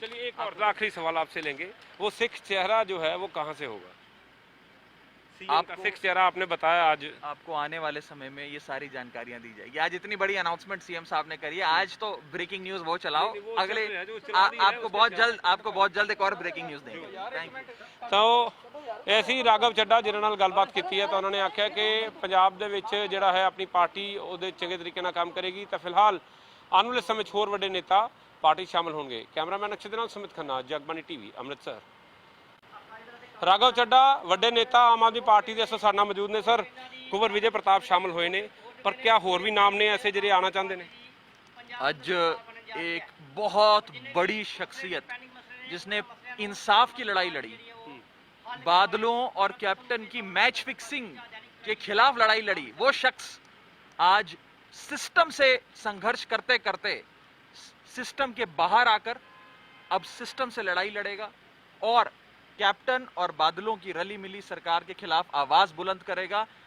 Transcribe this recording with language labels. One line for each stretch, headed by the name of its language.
Hindi: चलिए एक और आखिरी सवाल आपसे लेंगे, वो सिख चेहरा जो है वो कहाँ से होगा? आपका सिख चेहरा आपने बताया आज। आपको आने वाले समय में ये सारी जानकारियां दी जाएगी। आज इतनी बड़ी अनाउंसमेंट सीएम साहब ने करी है, आज तो ब्रेकिंग न्यूज वो चलाओ, अगले आपको बहुत जल्द एक और ब्रेकिंग न्यूज देंगे। Thank you. तो ऐसी
Punjabi: ਰਾਘਵ ਚੱਡਾ ਜਿਹਨਾਂ ਨਾਲ ਗੱਲਬਾਤ ਕੀਤੀ ਹੈ ਤਾਂ ਉਹਨਾਂ ਨੇ ਆਖਿਆ ਕਿ ਪੰਜਾਬ ਦੇ ਵਿੱਚ ਜਿਹੜਾ ਹੈ ਆਪਣੀ ਪਾਰਟੀ ਉਹਦੇ ਚੰਗੇ ਤਰੀਕੇ ਨਾਲ ਕੰਮ ਕਰੇਗੀ, ਤਾਂ ਫਿਲਹਾਲ ਆਉਣ ਵਾਲੇ ਸਮੇਂ 'ਚ ਹੋਰ ਵੱਡੇ ਨੇਤਾ ਪਾਰਟੀ ਸ਼ਾਮਲ ਹੋਣਗੇ। ਕੈਮਰਾਮੈਨ ਅਕਸ਼ੇ ਦੇ ਨਾਲ ਸੁਮਿਤ ਖੰਨਾ, ਜਗਬਾਣੀ ਟੀਵੀ, ਅੰਮ੍ਰਿਤਸਰ। ਰਾਘਵ ਚੱਡਾ ਵੱਡੇ ਨੇਤਾ ਆਮ ਆਦਮੀ ਪਾਰਟੀ ਦੇ ਇਸ ਸਾਡੇ ਨਾਲ ਮੌਜੂਦ ਨੇ। ਸਰ, ਕੁੰਵਰ ਵਿਜੇ ਪ੍ਰਤਾਪ ਸ਼ਾਮਲ ਹੋਏ ਨੇ, ਪਰ ਕਿਆ ਹੋਰ ਵੀ ਨਾਮ ਨੇ ਐਸੇ ਜਿਹੜੇ ਆਣਾ ਚਾਹੁੰਦੇ ਨੇ?
Hindi: ਅੱਜ एक बहुत बड़ी शख्सियत जिसने इंसाफ की लड़ाई लड़ी, बादलों और कैप्टन की मैच फिक्सिंग के खिलाफ लड़ाई लड़ी, वो शख्स आज सिस्टम से संघर्ष करते करते सिस्टम के बाहर आकर अब सिस्टम से लड़ाई लड़ेगा और कैप्टन और बादलों की रली मिली सरकार के खिलाफ आवाज बुलंद करेगा।